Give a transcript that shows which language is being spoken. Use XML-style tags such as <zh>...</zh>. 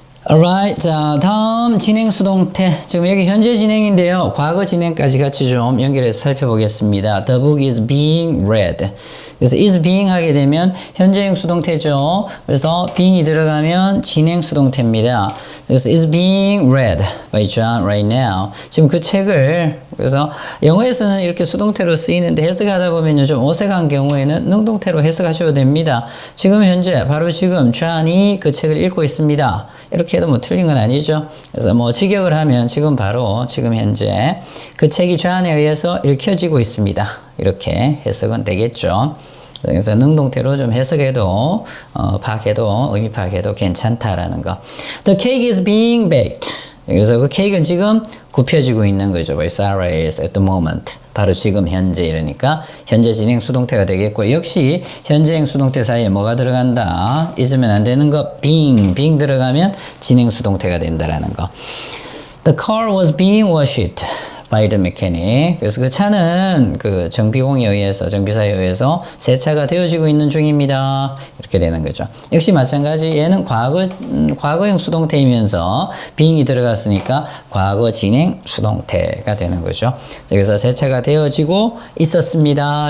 <en>Alright.</en> <ko>자, 다음 진행 수동태. 지금 여기 현재 진행인데요. 과거 진행까지 같이 좀 연결해서 살펴보겠습니다.</ko> <en>The book is being read.</en> <ko>그래서 is being 하게 되면 현재형 수동태죠. 그래서 being이 들어가면 진행 수동태입니다. 그래서</ko> <en>is being read by John right now.</en> <ko>지금 그 책을 그래서 영어에서는 이렇게 수동태로 쓰이는데 해석하다 보면요 좀 어색한 경우에는 능동태로 해석하셔도 됩니다. 지금 현재 바로 지금 John이 그 책을 읽고 있습니다. 이렇게 해도 뭐 틀린 건 아니죠. 그래서 뭐 직역을 하면 지금 바로 지금 현재 그 책이 John에 의해서 읽혀지고 있습니다. 이렇게 해석은 되겠죠. 그래서 능동태로 좀 해석해도 파악해도 의미 파악해도 괜찮다라는 거.</ko> <en>The cake is being baked.</en> <ko>그래서 그 케이크는 지금 굽혀지고 있는 거죠.</ko> <en>By Sarah is at the moment.</en> <ko>바로 지금 현재 이러니까 현재 진행 수동태가 되겠고 역시 현재형 수동태 사이에 뭐가 들어간다? 있으면 안 되는 거 being 들어가면 진행 수동태가 된다라는 거.</ko> <en>The car was being washed by the mechanic.</en> <ko>그래서 그 차는 그 정비공에 의해서 정비사에 의해서 세차가 되어지고 있는 중입니다. 이렇게 되는 거죠. 역시 마찬가지 얘는 과거형 수동태이면서 being이 들어갔으니까 과거 진행 수동태가 되는 거죠. 그래서 세차가 되어지고 있었습니다.</ko>